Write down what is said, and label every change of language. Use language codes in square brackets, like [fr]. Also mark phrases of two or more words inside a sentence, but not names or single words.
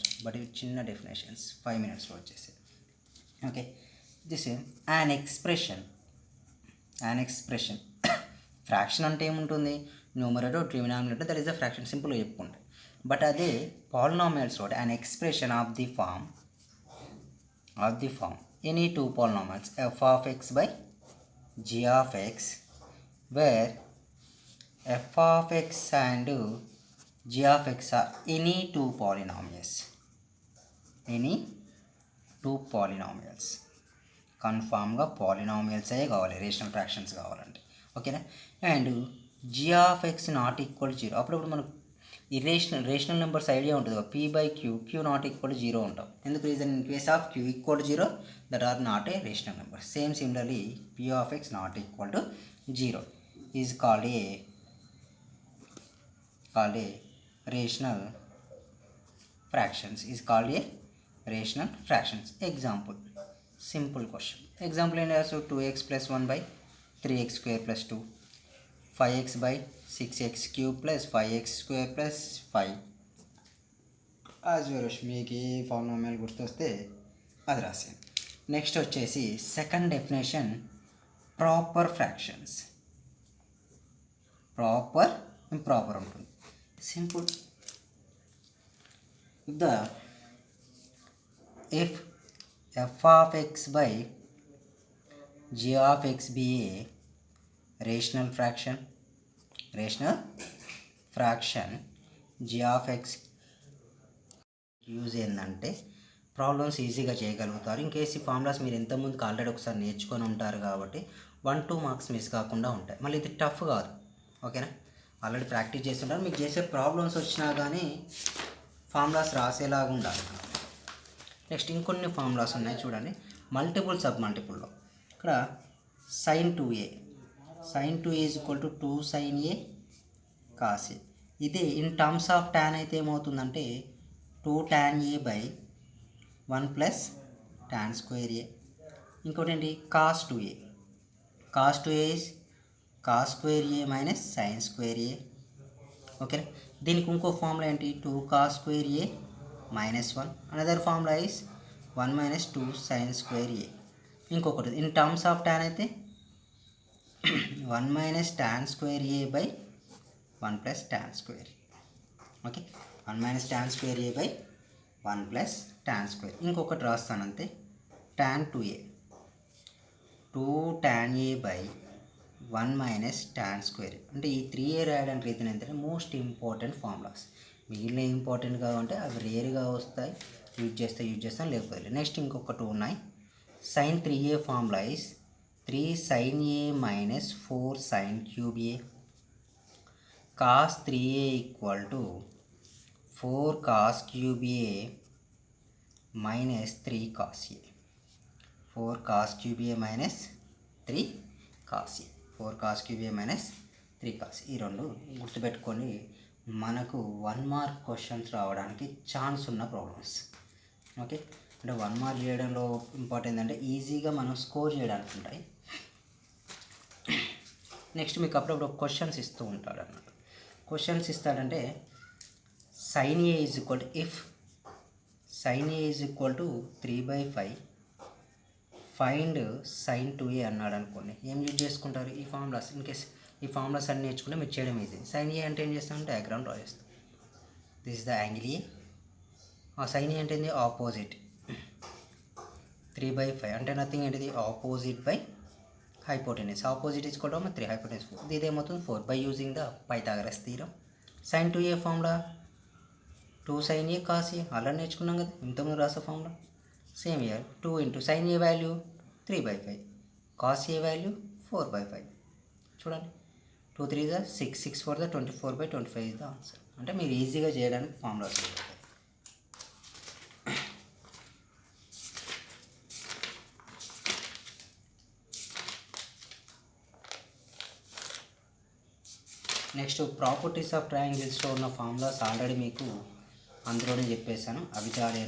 [te] బట్ ఇవి చిన్న డెఫినేషన్స్ 5 మినిట్స్లో వచ్చేసి. [en] okay, this an expression. an expression fraction [te] అంటే ఏముంటుంది? [en] numerator denominator, that is the fraction, సింపుల్గా చెప్పుకుంటే. బట్ అదే పాలినామియల్స్ కూడా an expression of the form any 2 polynomials f of x by g of x, where f of x and g of x are any 2 polynomials. Any 2 polynomials. [te] కన్ఫామ్గా పాలినామియల్స్ అయ్యే కావాలి [en] rational fractions [te] కావాలంటే. ఓకేనా? [en] అండ్ g of x not equal 0. [te] అప్పుడప్పుడు మనకు [en] rational numbers idea [te] ఉంటుంది. p/q [en] not equal [te] 0 ఉంటాం. ఎందుకు? [en] reason in case of q equal 0 that are not a rational number. సిమిలర్లీ p of x not equal to 0 is called a rational fractions. Is called a rational fractions. Example, simple question. Example in also 2x plus 1 by 3x square plus 2, 5x by 6x cube plus 5x square plus 5. as well as [te] మీకు ఏ పాలినామియల్ గుర్తొస్తే అది రాసేయండి. [en] నెక్స్ట్ వచ్చేసి second definition, proper fractions. proper improper ఉంటుంది. Simple. If f of x by g of x be a rational fraction, g of x యూజ్ [te] ఏంటంటే ప్రాబ్లమ్స్ ఈజీగా చేయగలుగుతారు. [en] in case [te] ఈ ఫార్ములాస్ మీరు ఎంతమందికి ఆల్రెడీ ఒకసారి నేర్చుకొని ఉంటారు కాబట్టి 1-2 మార్క్స్ మిస్ కాకుండా ఉంటాయి. మళ్ళీ ఇది టఫ్ కాదు. ఓకేనా? [en] already practice [te] చేస్తుంటారు. మీకు చేసే ప్రాబ్లమ్స్ వచ్చినా కానీ ఫార్ములాస్ రాసేలాగా ఉండాలి. నెక్స్ట్ ఇంకొన్ని ఫార్ములాస్ ఉన్నాయి చూడండి. [en] multiple sub multipleలో ఇక్కడ sin 2a is equal to 2 sin a cos a. ఇదే in terms of tan [te] అయితే ఏమవుతుందంటే [en] 2 tan a by 1 plus tan square a. [te] ఇంకోటి ఏంటి [en] కాస్ 2a. cos 2a is cos square a minus sine square a. ఓకే, [te] దీనికి ఇంకో [en] ఫార్ములా ఏంటి 2 cos square a minus 1. another formula is 1 minus 2 sine square a. ఇంకొకటి in terms of tan అయితే 1 minus tan square a by 1 plus tan square. ఓకే, 1 minus tan square a by 1 plus tan square. [te] ఇంకొకటి రాస్తాను అంతే, [en] tan 2a. 2 tan a by 1 minus tan square. [te] అంటే ఈ 3a రాయడానికి రీజన్ ఏంటంటే [en] most important formulas. [te] మిగిలిన ఇంపార్టెంట్ కావంటే అవి రేర్గా వస్తాయి, యూజ్ చేస్తాం లేకపోతే. నెక్స్ట్ ఇంకొక 2 ఉన్నాయి. [en] sin 3a formula is 3 sin a minus 4 sin cube a. cos 3a equal to 4 cos cube a minus 3 cos a. 4 cos cube a minus 3 cos a. 4 cos cube a minus 3 cos. [te] ఈ రెండు గుర్తుపెట్టుకొని మనకు [en] 1 mark questions [te] రావడానికి ఛాన్స్ ఉన్న ప్రాబ్లమ్స్. ఓకే, అంటే 1 మార్క్ చేయడంలో ఇంపార్టెంట్ అంటే ఈజీగా మనం స్కోర్ చేయడానికి ఉంటాయి. నెక్స్ట్ మీకు అప్పుడప్పుడు క్వశ్చన్స్ ఇస్తూ ఉంటాడు అన్నమాట. [en] క్వశ్చన్స్ ఇస్తాడంటే sin a is equal to if sin a is equal to 3/5 find sin 2a [te] అన్నాడు అనుకోండి. ఏం యూజ్ చేసుకుంటారు ఈ ఫార్ములాస్. [en] in case [te] ఈ ఫార్ములాస్ అన్ని నేర్చుకుంటే మీరు చేయడం ఈజీ. sin a అంటే ఏం చేస్తాం, [en] diagram draw [te] చేస్తాం. [en] this is the angle a. [te] sin a అంటే ఏంటి, ఆపోజిట్. 3/5 అంటే నథింగ్ ఏంటిది, [en] opposite by hypotenuse. opposite is equal to 3, hypotenuse 4. [te] ఇది ఏమవుతుంది [en] 4 by using the Pythagoras theorem. [te] sin 2a ఫార్ములా 2 sin a cos a ఆల్రెడీ నేర్చుకున్నాం కదా, ఇంతకుముందు రాసే ఫార్ములా. [en] same year 2 into sin a వాల్యూ 3/5, cos a వాల్యూ 4/5. చూడండి 2 3 6, 6 4 24/25 is the answer. [te] అంటే మీరు ఈజీగా చేయడానికి ఫార్ములాస్ ఉంటాయి. నెక్స్ట్ [en] properties of trianglesలో [te] ఉన్న [en] formulas already [te] మీకు అందులోనే చెప్పేశాను, అవి చాలేనా.